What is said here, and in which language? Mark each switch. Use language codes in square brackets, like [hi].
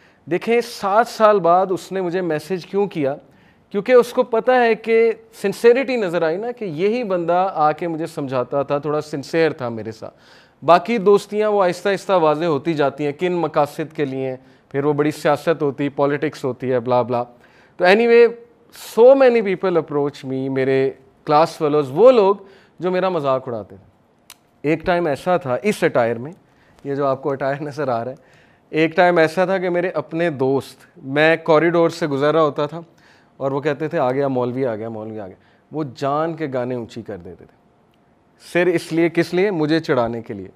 [ur] دیکھیں 7 سال بعد اس نے مجھے میسج کیوں کیا؟ کیونکہ اس کو پتہ ہے کہ سنسیریٹی نظر آئی نا، کہ یہی بندہ آ کے مجھے سمجھاتا تھا، تھوڑا سنسیئر تھا میرے ساتھ. باقی دوستیاں وہ آہستہ آہستہ واضح ہوتی جاتی ہیں کن مقاصد کے لیے، پھر وہ بڑی سیاست ہوتی، پالیٹکس ہوتی ہے، بلا بلا. تو [en] anyway so many people approach me, [ur] میرے کلاس فیلوز، وہ لوگ جو میرا مذاق اڑاتے تھے. ایک ٹائم ایسا تھا اس اٹائر میں، یہ جو آپ کو اٹائر نظر آ رہا ہے، ایک ٹائم ایسا تھا کہ میرے اپنے دوست، میں کوریڈور سے گزر رہا ہوتا تھا اور وہ کہتے تھے آ گیا مولوی، آ گیا مولوی، آ گیا. وہ جان کے گانے اونچی کر دیتے تھے، صرف اس لیے، کس لیے؟ مجھے چڑھانے کے لیے.